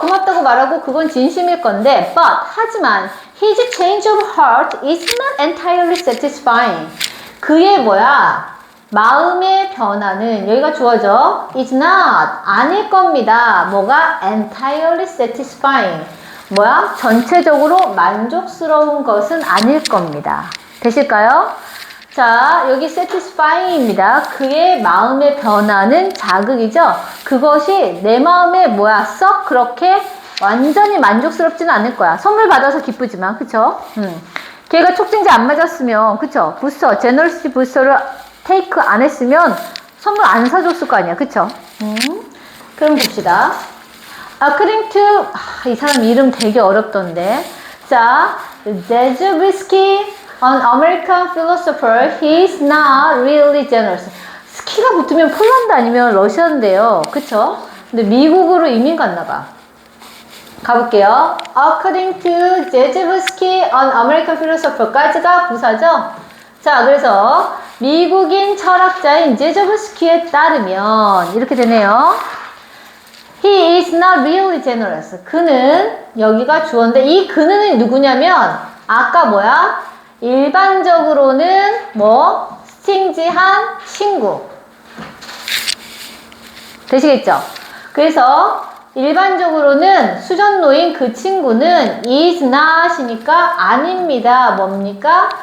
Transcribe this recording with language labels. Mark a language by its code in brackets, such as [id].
[ko] 고맙다고 말하고 그건 진심일 건데 하지만 [en] his change of heart is not entirely satisfying. [ko] 그의 마음의 변화는 여기가 주어져 [en] is not [ko] 아닐 겁니다. 뭐가 [en] entirely satisfying [ko] 전체적으로 만족스러운 것은 아닐 겁니다. 되실까요? 자, 여기 satisfying입니다. 그의 마음의 변화는 자극이죠. 그것이 내 마음에 썩 그렇게 완전히 만족스럽지는 않을 거야. 선물 받아서 기쁘지만, 그쵸? 걔가 촉진제 안 맞았으면, 그쵸? 부스터, 제너러시티 부스터를 테이크 안 했으면 선물 안 사줬을 거 아니야. 그쵸? 그럼 봅시다. [en] according to [ko] 이 사람 이름 되게 어렵던데. [en] 자, Zhezhubsky, an American philosopher, he is not really generous. [ko] 스키가 붙으면 폴란드 아니면 러시아인데요. 그쵸? 근데 미국으로 이민 갔나 봐. 가볼게요. [en] According to Zhezhubsky, an American philosopher까지가 [ko] 부사죠? 자, 그래서 미국인 철학자인 제저브스키에 따르면 이렇게 되네요. [en] He is not really generous. [ko] 그는, 여기가 주어인데 이 그는 누구냐면 아까 뭐야? 일반적으로는 뭐? 스팅지한 친구. 되시겠죠? 그래서 일반적으로는 수전노인 그 친구는 [en] is not [ko] 이니까 아닙니다. 뭡니까?